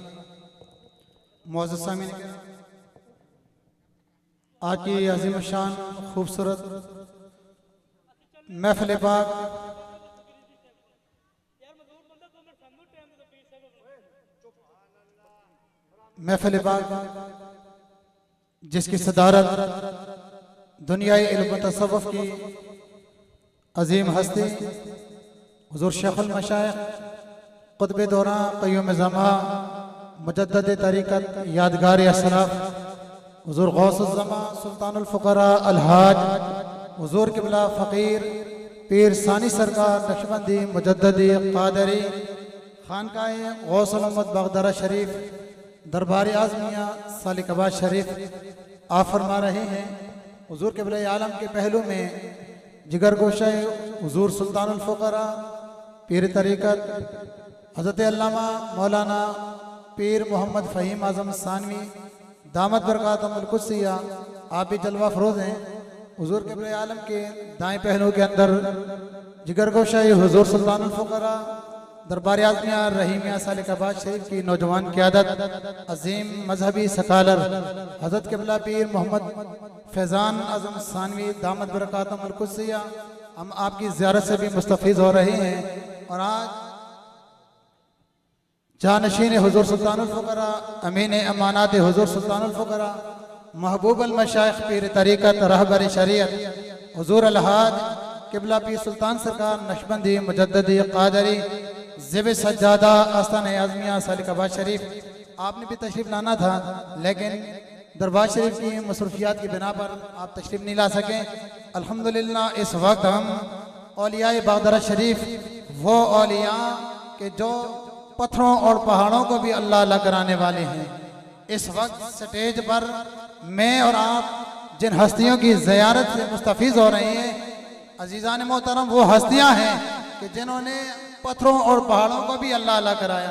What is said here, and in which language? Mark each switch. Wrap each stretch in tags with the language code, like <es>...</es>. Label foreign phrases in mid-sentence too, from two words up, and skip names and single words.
<ur>معزز سامعین، آج کی عظیم شان خوبصورت محفل پاک جس کی صدارت دنیائی علم و تصوف کی عظیم ہستی حضور شیخ المشائخ قطب دوراں قیوم زماں مجدد طریقت یادگار اسلاف حضور غوث الزماں سلطان الفقراء الحاج حضور قبلہ فقیر پیر ثانی سرکار نقشبندی مجددی قادری خانقاہ غوث الاحمد بگدرہ شریف دربار اعظمیہ سالک آباد شریف آپ فرما رہے ہیں. حضور قبلہ عالم کے پہلو میں جگر گوشہ حضور سلطان الفقراء پیر طریقت حضرت علامہ مولانا پیر محمد فہیم اعظم ثانوی</ur> <ar>دامت بركاتهم القدسية</ar> <ur>آپ بھی جلوہ فروز ہیں. حضور قبلہ عالم کے دائیں پہلو کے اندر جگر گوشہ حضور سلطان الفقراء دربار اعظمیہ رحیمیہ سالک آباد شریف کی نوجوان قیادت عظیم مذہبی سکالر حضرت قبلہ پیر محمد فیضان اعظم ثانوی</ur> <ar>دامت بركاتهم القدسية</ar> <ur>ہم آپ کی زیارت سے بھی مستفیض ہو رہے ہیں. اور آج جانشین حضور سلطان الفقراء امین امانات حضور سلطان الفقراء محبوب المشائخ پیر طریقت رہبر شریعت حضور الحاج قبلہ پیر سلطان سرکار نقشبندی مجددی قادری زیب سجادہ آستان اعظمیہ سالک آباد شریف آپ نے بھی تشریف لانا تھا، لیکن دربار شریف کی مصروفیات کی بنا پر آپ تشریف نہیں لا سکیں. الحمدللہ اس وقت ہم اولیاء بگدرہ شریف وہ اولیاء کے جو پتھروں اور پہاڑوں کو بھی اللہ اللہ کرانے والے ہیں، اس وقت سٹیج پر میں اور آپ جن ہستیوں کی زیارت سے مستفیض ہو رہے ہیں، عزیزان محترم وہ ہستیاں ہیں کہ جنہوں نے پتھروں اور پہاڑوں کو بھی اللہ اللہ کرایا.</ur>